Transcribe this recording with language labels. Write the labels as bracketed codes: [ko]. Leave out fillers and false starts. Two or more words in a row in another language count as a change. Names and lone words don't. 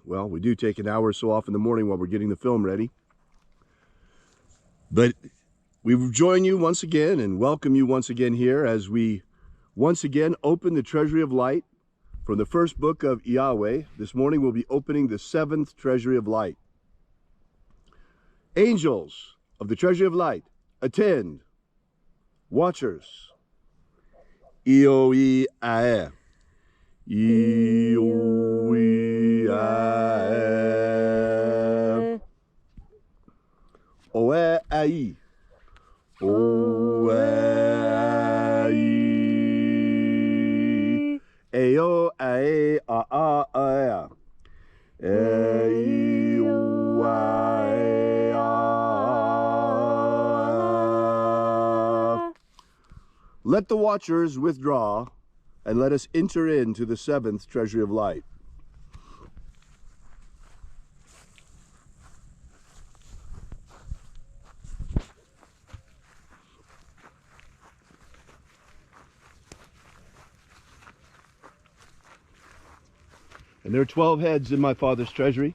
[en] Well, we do take an hour or so off in the morning while we're getting the film ready. But we join you once again and welcome you once again here as we once again open the Treasury of Light from the first book of Yahweh. This morning we'll be opening the 7th Treasury of Light. Angels of the Treasury of Light, attend. Watchers, Ioe-Ae. Ioe-Ae. Oe-Ai. Oe-Ai. Eo-Ae-A-A-Ae. Eo-Ae-A. Let the watchers withdraw, and let us enter into the 7th Treasury of Light. And there are 12 heads in my Father's treasury.